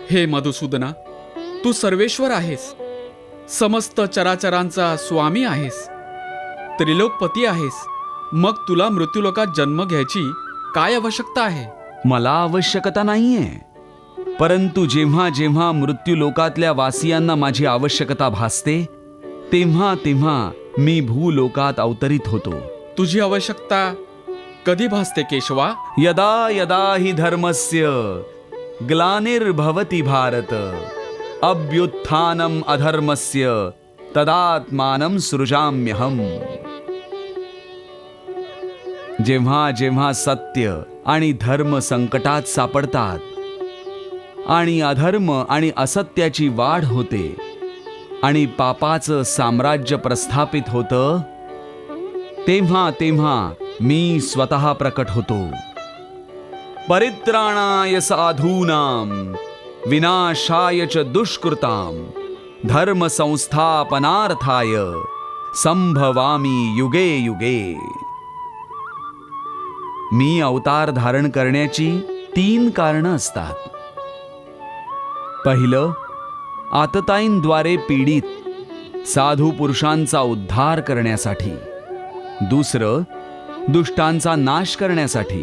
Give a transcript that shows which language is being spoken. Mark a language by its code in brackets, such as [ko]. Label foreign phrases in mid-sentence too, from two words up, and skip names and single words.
[mr] हे मधुसूदना, तू सर्वेश्वर आहेस समस्त चराचरांचा स्वामी आहेस, त्रिलोकपती आहेस, मग तुला मृत्यूलोकात जन्म घ्यायची काय आवश्यकता आहे? मला आवश्यकता नाहीये, परंतु जेव्हा जेव्हा मृत्यूलोकातल्या वासियांना माझी आवश्यकता भासते तेव्हा तेव्हा मी भूलोकात अवतरित होतो. तुझी आवश्यकता कधी भासते केशवा? [sa] यदा यदा हि धर्मस्य ग्लानिर्भवति भारत अभ्युत्थानम अधर्मस्य तदात्मानं सृजाम्यहम्. [mr] जेव्हा जेव्हा सत्य आणि धर्म संकटात सापडतात आणि अधर्म आणि असत्याची वाढ होते आणि पापाचं साम्राज्य प्रस्थापित होतं, तेव्हा तेव्हा मी स्वतः प्रकट होतो. [sa] परित्राणाय साधूनां विनाशाय च दुष्कृतां धर्म संस्थापनार्थाय संभवामि युगे युगे. [mr] मी अवतार धारण करण्याची 3 कारणं असतात. पहिलं, आतताईंद्वारे पीडित साधू पुरुषांचा उद्धार करण्यासाठी. दुसरं, दुष्टांचा नाश करण्यासाठी.